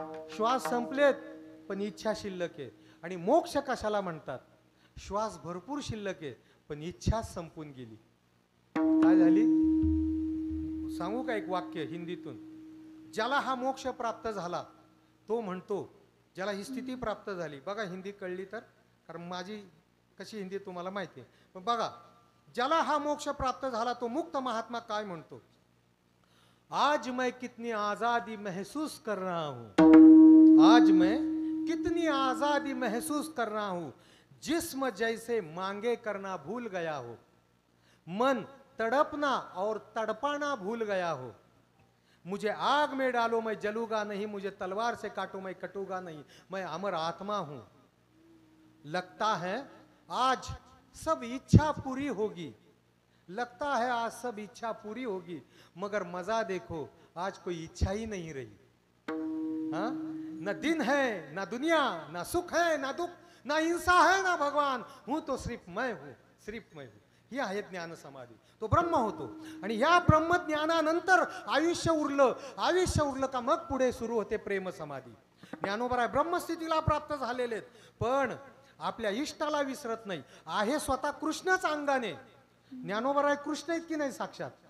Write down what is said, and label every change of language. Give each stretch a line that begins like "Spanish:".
Marathi: श्वास संपलेत पण इच्छा शिल्लक आहे. आणि मोक्ष कशाला म्हणतात, श्वास भरपूर शिल्लक आहे पण इच्छा संपून गेली. काय झाली सांगू का एक वाक्य हिंदीतून. ज्याला हा मोक्ष प्राप्त झाला तो म्हणतो, ज्याला ही स्थिती प्राप्त झाली, बघा हिंदी कळली तर, कारण माझी कशी हिंदी तुम्हाला माहिती आहे. पण बघा, ज्याला हा मोक्ष प्राप्त झाला तो मुक्त महात्मा काय म्हणतो,
Hindi: आज मैं कितनी आजादी महसूस कर रहा हूं, आज मैं कितनी आजादी महसूस कर रहा हूं, जिस्म जैसे मांगे करना भूल गया हो, मन तड़पना और तड़पाना भूल गया हो, मुझे आग में डालो मैं जलूंगा नहीं, मुझे तलवार से काटो मैं कटूंगा नहीं, मैं अमर आत्मा हूं, लगता है आज सब इच्छा पूरी होगी, लगता है आज सब इच्छा पूरी होगी, मगर मजा देखो आज कोई इच्छा ही नहीं रही. हाँ, न दिन है न दुनिया, न सुख है न दुख, न हिंसा है न भगवान, हूं तो सिर्फ मैं हूं, सिर्फ मैं हूं.
Marathi: ही आहे ज्ञान समाधी. तो ब्रह्म होतो. आणि ह्या ब्रह्मज्ञानानंतर आयुष्य उरलं का मग पुढे सुरू होते प्रेम समाधी. ज्ञानोबराय ब्रह्मस्थितीला प्राप्त झालेले आहेत, पण आपल्या इष्टाला विसरत नाही. आहे स्वतः कृष्णच अंगाने. ज्ञानोबराय कृष्ण आहेत की नाही साक्षात?